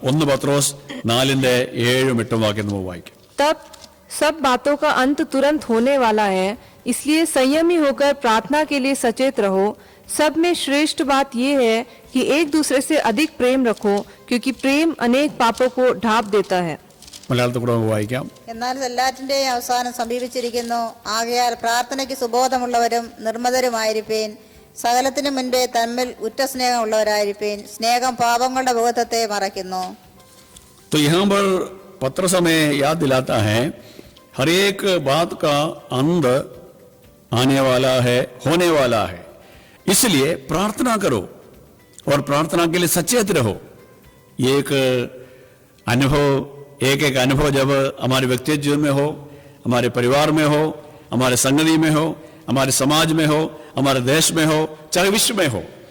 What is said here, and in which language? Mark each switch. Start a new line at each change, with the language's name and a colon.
Malayalam: 1 പത്രോസ് 4:7-8 വാക്യം നമുക്ക് വായിക്കാം।
Hindi: तब सब बातों का अंत तुरंत होने वाला है, इसलिए संयमी होकर प्रार्थना के लिए सचेत रहो। सब में श्रेष्ठ बात यह है कि एक दूसरे से अधिक प्रेम रखो, क्योंकि प्रेम अनेक पापों को ढांप देता है।
Malayalam: മലയാളത്തിൽ കൂടെ നമുക്ക് വായിക്കാം। എന്നാൽ എല്ലാറ്റിന്റെയും അവസാനം സമീപിച്ചിരിക്കുന്നു. ആകയാൽ പ്രാർത്ഥനയ്ക്ക് സുബോധമുള്ളവരും നിർമ്മതരുമായിരിപ്പീൻ. സകലത്തിനു മുൻപേ തമ്മിൽ ഉറ്റ സ്നേഹമുള്ളവരായിരിപ്പീൻ. സ്നേഹം പാപങ്ങളുടെ ബോധത്തെ മറയ്ക്കുന്നു.
Hindi: तो यहाँ पर पत्रस हमें याद दिलाता है हर एक बात का अंत आने वाला है, होने वाला है, इसलिए प्रार्थना करो और प्रार्थना के लिए सचेत रहो। ये एक अनुभव, एक एक अनुभव जब हमारे व्यक्तिगत जीवन में हो, हमारे परिवार में हो, हमारे संगति में हो, हमारे समाज में हो, हमारे देश में हो, चाहे विश्व में हो,